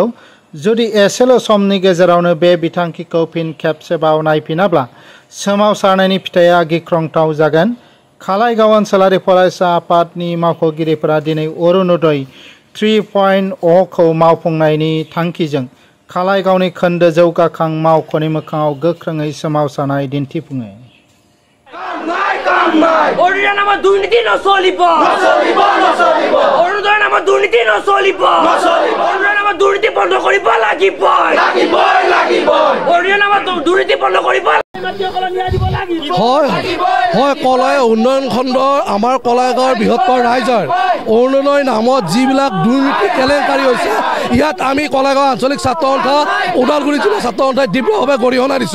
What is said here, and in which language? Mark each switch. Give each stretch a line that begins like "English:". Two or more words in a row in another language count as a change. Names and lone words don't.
Bodo: जुदि एसेल' समनि गेजेरावनो बे बिथांखिखौ फिन खेबसेबाव नायफिनाब्ला सोमावसारनायनि फिथाइया गिख्रंथाव जागोन। खालाइगाव ओनसोलारि फरायसा आफादनि मावख'गिरिफोरा दिनै अरुणोदय 3.0 खौ मावफुंनायनि थांखिजों खालाइगावनि खोन्दो जौगाखां मावख'नि मोखाङाव गोख्रोङै सोमावसारनाय दिन्थिफुङो।
Assamese: অৰুণোদয় নামত দুৰ্নীতি নচলিব অৰুণোদয় নামত দুৰ্নীতি নচলিব অৰুণোদয় নামত দুৰ্নীতি বন্ধ কৰিব লাগিব অৰুণোদয় নামত দুৰ্নীতি বন্ধ কৰিব হয় কলাই উন্নয়ন খণ্ডৰ আমাৰ কলাইগাঁৱৰ বৃহত্তৰ ৰাইজৰ অৰুণোদয় নামত যিবিলাক দুৰ্নীতি কেলেংকাৰী হৈছে ইয়াত আমি কলাইগাঁও আঞ্চলিক ছাত্ৰ সন্থা ওদালগুৰি জিলা ছাত্ৰ সন্থাই তীব্ৰভাৱে গৰিহণা দিছোঁ।